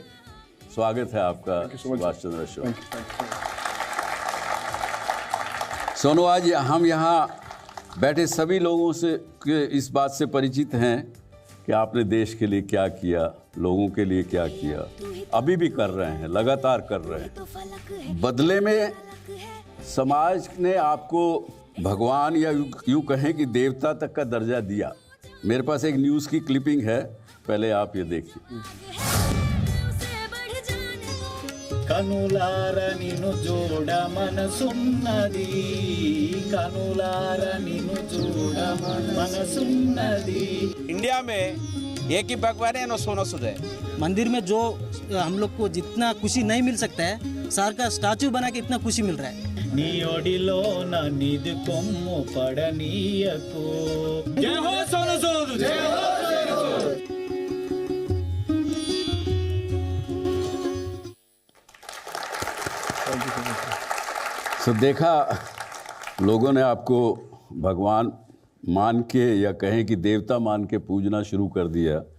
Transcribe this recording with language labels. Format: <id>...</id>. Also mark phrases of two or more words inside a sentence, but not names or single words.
<hi>स्वागत है आपका सुभाष चंद्रा शो। सोनू, आज हम यहाँ बैठे सभी लोगों से इस बात से परिचित हैं कि आपने देश के लिए क्या किया, लोगों के लिए क्या किया, अभी भी कर रहे हैं, लगातार कर रहे हैं। बदले में समाज ने आपको भगवान या यूँ कहें कि देवता तक का दर्जा दिया। मेरे पास एक न्यूज़ की क्लिपिंग है, पहले आप ये देखिए।</hi> <te>కనులార నిన్ను చూడ మనసున్నది, కనులార నిన్ను చూడ మనసున్నది।</te> <hi>इंडिया में एक ही भगवान है, सोना सूद है। मंदिर में जो हम लोग को जितना खुशी नहीं मिल सकता है, सर का स्टैचू बना के इतना खुशी मिल रहा है।</hi> <te>నీ ఒడిలో నా నిధి కొమ్ము పడనీయకు।</te> <hi>जय हो सोनू सूद, जय हो सोनू सूद। तो देखा, लोगों ने आपको भगवान मान के या कहें कि देवता मान के पूजना शुरू कर दिया।</hi>